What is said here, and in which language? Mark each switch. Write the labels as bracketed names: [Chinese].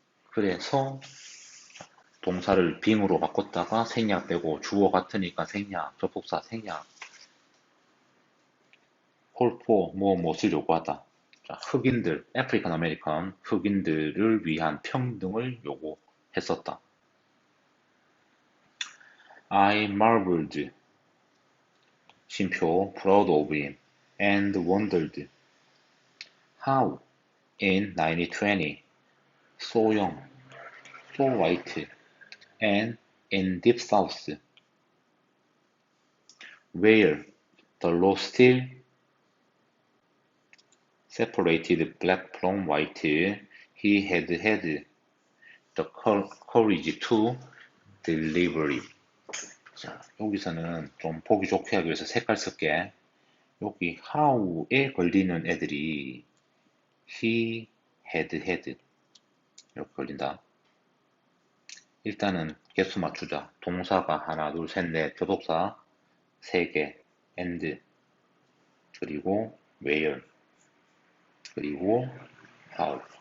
[Korean] 그래서 동사를 빙으로 바꿨다가 생략 빼고 주어 같으니까 생략, 접속사 생략. 콜포 무엇을 요구하다. 자, 흑인들, 아프리칸 아메리칸 흑인들을 위한 평등을 요구했었다. [English] I marveled. 쉼표 proud of him and wondered how in 1920 so young, so white and in deep south where the law still separated black from white, he had had the courage to deliver it. [Korean] 자, 여기서는 좀 보기 좋게 하기 위해서 색깔 쓸게. 여기 how에 걸리는 애들이 he had 이렇게 걸린다. 일단은 개수 맞추자. 동사가 하나, 둘, 셋, 넷, 접속사 3개, and, 그리고 where, 그리고 how.